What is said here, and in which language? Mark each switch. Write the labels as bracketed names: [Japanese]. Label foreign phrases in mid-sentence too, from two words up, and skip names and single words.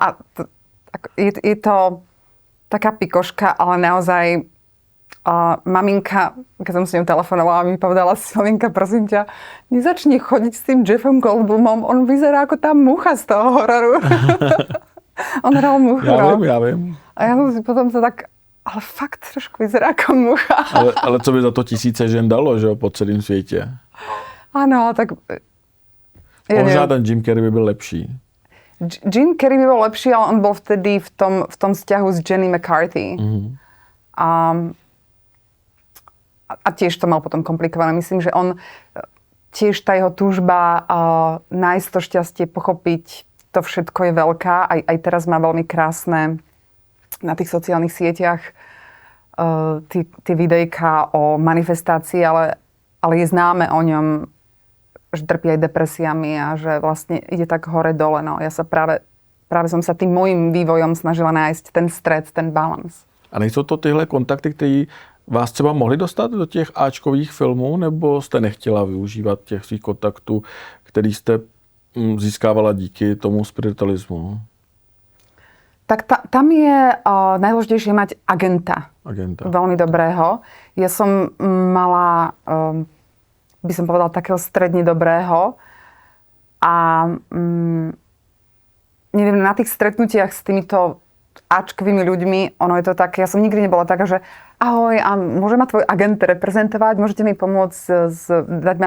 [Slovak] A je to taká pikoška, ale naozaj maminka, keď som s ňou telefonovala, mi povedala, Silinka, prosím ťa, nezačni chodiť s tým Jeffom Goldblumom, on vyzerá ako tá mucha z toho hororu. On hral muchu. [Czech] Já vím. [Slovak] A ja som si potom to tak, ale fakt trošku vyzerá ako mucha. [Czech] Ale co by za to tisíce žen dalo, že jo, po celém světě? [Slovak] Áno, tak... [Czech] Možná ten Jim Carrey by byl lepší. [Slovak] Jim Carrey by bol lepší, ale on bol vtedy v tom vzťahu s Jenny McCarthy. Mm-hmm. A tiež to mal potom komplikované. Myslím, že on tiež tá jeho túžba nájsť to šťastie, pochopiť to všetko je veľká. Aj teraz má veľmi krásne na tých sociálnych sieťach tie videjka o manifestácii, ale je známe o ňom, že trpí aj depresiami a že vlastne ide tak hore-dole. No. Ja sa práve som sa tým môjim vývojom snažila nájsť ten stred, ten balans. [Czech] A nejsou to tyhle kontakty, které vás třeba mohli dostat do těch áčkových filmů, nebo jste nechtěla využívat těch svých kontaktů, který jste získávala díky tomu spiritualismu? [Slovak] Tak tam je najdôležitejšie mať agenta. Veľmi dobrého. Ja som mala, by som povedala, takého stredne dobrého. A neviem, na tých stretnutiach s týmito áčkovými ľuďmi, ono je to tak, ja som nikdy nebola taká, že ahoj, a môže ma tvoj agent reprezentovať, môžete mi pomôcť dať ma...